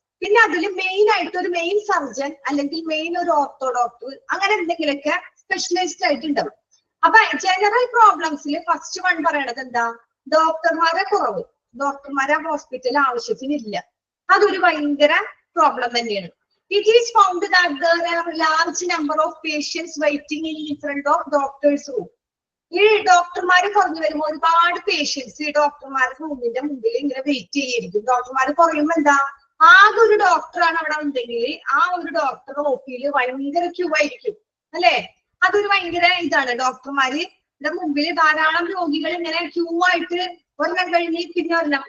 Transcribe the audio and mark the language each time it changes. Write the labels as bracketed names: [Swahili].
[Malayalam] പിന്നെ അതിൽ മെയിൻ ആയിട്ട് ഒരു മെയിൻ സർജൻ അല്ലെങ്കിൽ മെയിൻ ഒരു ഓർത്തോ ഡോക്ടർ, അങ്ങനെ എന്തെങ്കിലുമൊക്കെ സ്പെഷ്യലിസ്റ്റ് ആയിട്ട് ഉണ്ടാവും. അപ്പൊ ജനറൽ പ്രോബ്ലംസിൽ ഫസ്റ്റ് വൺ പറയണത് എന്താ? ഡോക്ടർമാരെ കുറവ്. ഡോക്ടർമാരെ ഹോസ്പിറ്റൽ ആവശ്യത്തിനില്ല. അതൊരു ഭയങ്കര പ്രോബ്ലം തന്നെയാണ്. [English] It is found that there are large number of patients waiting in front of doctors room. [Malayalam] ഈ ഡോക്ടർമാര് കുറഞ്ഞു വരുമ്പോൾ ഒരുപാട് പേഷ്യൻസ് ഈ ഡോക്ടർമാരുടെ റൂമിന്റെ മുമ്പിൽ ഇങ്ങനെ വെയിറ്റ് ചെയ്യായിരിക്കും. ഡോക്ടർമാർ കുറയുമ്പോ എന്താ, ആകെ ഒരു ഡോക്ടറാണ് അവിടെ ഉണ്ടെങ്കിൽ ആ ഒരു ഡോക്ടർ ഓപ്പിയിൽ ഭയങ്കര ക്യൂ ആയിരിക്കും അല്ലെ. അതൊരു ഭയങ്കര ഇതാണ്. ഡോക്ടർമാരുടെ മുമ്പിൽ ധാരാളം രോഗികൾ ഇങ്ങനെ ക്യൂ ആയിട്ട് ഒരെണ്ണം കഴിഞ്ഞ് പിന്നെ ഒരെണ്ണം.